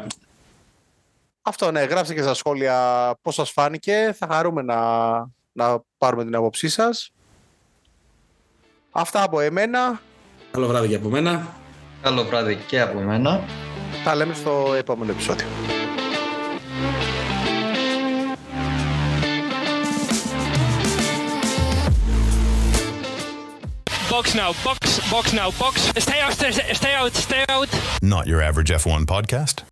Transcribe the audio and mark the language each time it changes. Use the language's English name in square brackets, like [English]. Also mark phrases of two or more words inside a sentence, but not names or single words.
[Greek] Αυτό, ναι, γράψτε και στα σχόλια πώς σας φάνηκε. Θα χαρούμε να πάρουμε την άποψή σας. Αυτά από εμένα. Καλό βράδυ και από μένα. Καλό βράδυ και από μένα. Τα λέμε στο επόμενο επεισόδιο. [English] Box now, box now, box. Stay out. Not your average F1 podcast.